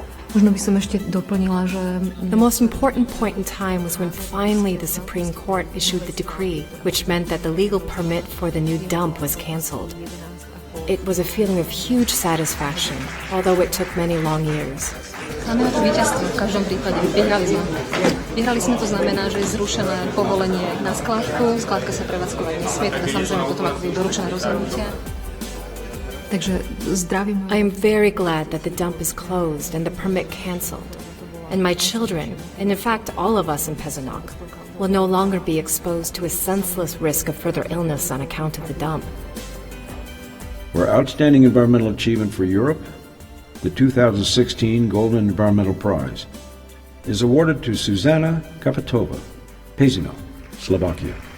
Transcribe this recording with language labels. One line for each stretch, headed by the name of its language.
Slovak: Možno by som ešte doplnila, že...
English: The most important point in time was when finally the Supreme Court issued the decree, which meant that the legal permit for the new dump was canceled. It was a feeling of huge satisfaction, although it took many long years.
Slovak: Znamená to víťazstvo v každom prípade. Vyhrali sme. Vyhrali sme, to znamená, že je zrušené povolenie na skládku, skládka sa prevádzkovať nesmie, teda samozrejme potom ako budú doručené rozhodnutia. Takže zdravím.
English: I am very glad that the dump is closed and the permit cancelled. And my children, and in fact all of us in Pezinok, will no longer be exposed to a senseless risk of further illness on account of the dump. For outstanding environmental achievement for Europe, the 2016 Goldman Environmental Prize is awarded to Zuzana Kapitova, Pezinok, Slovakia.